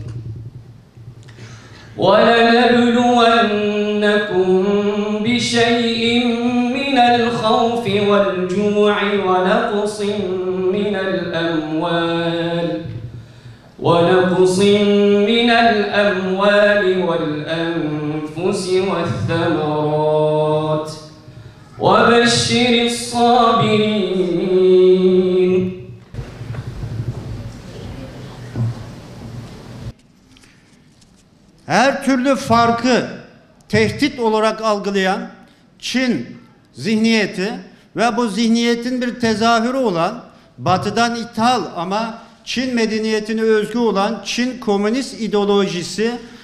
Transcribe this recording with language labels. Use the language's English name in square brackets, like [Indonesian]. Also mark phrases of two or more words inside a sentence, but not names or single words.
[Arabic] وَلَنَبْلُوَنَّكُمْ بِشَيْءٍ مِنَ الْخَوْفِ وَالْجُوعِ وَنَقْصٍ مِنَ الْأَمْوَالِ وَالْأَنفُسِ وَالثَّمَرَاتِ وَبَشِّرِ الصَّابِرِينَ. [Turkish] her türlü farkı tehdit olarak algılayan Çin zihniyeti ve bu zihniyetin bir tezahürü olan Batı'dan ithal ama Çin medeniyetine özgü olan Çin komünist ideolojisi